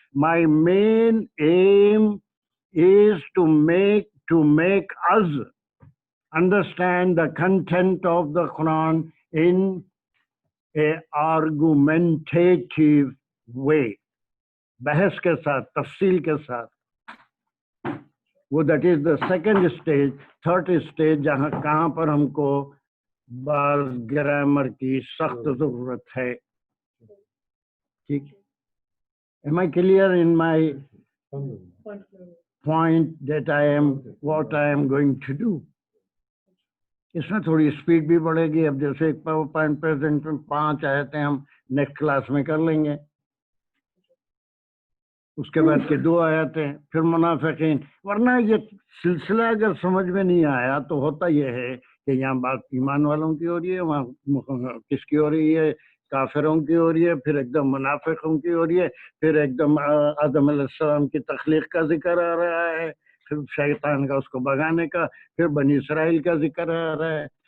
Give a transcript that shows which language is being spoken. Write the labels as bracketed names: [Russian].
[English] my main aim is to make us understand the content of the Quran in a argumentative way, [Urdu] بحث کے ساتھ, تفصیل کے ساتھ. وہ [English] That is the second stage. [Urdu] Third stage کہاں پر ہم کو بعض گرامر کی سخت ضرورت ہے. ٹھیک. [English] Am I clear in my point that what I am going to do? [Urdu] اس میں تھوڑی اسپیڈ بھی بڑھے گی. اب جیسے ایک پاور پوائنٹ پریزنٹ میں 5 آیتیں ہم نیکسٹ کلاس میں کر لیں گے. اس کے بعد کے 2 آیتیں, پھر منافقین. ورنہ یہ سلسلہ اگر سمجھ میں نہیں آیا تو ہوتا یہ ہے کہ یہاں بات ایمان والوں کی ہو رہی ہے, وہاں کس کی ہو رہی ہے, کافروں کی ہو رہی ہے, پھر ایک دم منافقوں کی ہو رہی ہے, پھر ایک دم آدم علیہ السلام کی تخلیق کا ذکر آ رہا ہے, پھر شیطان کا اس کو بگانے کا, پھر بنی اسرائیل کا ذکر آ رہا ہے.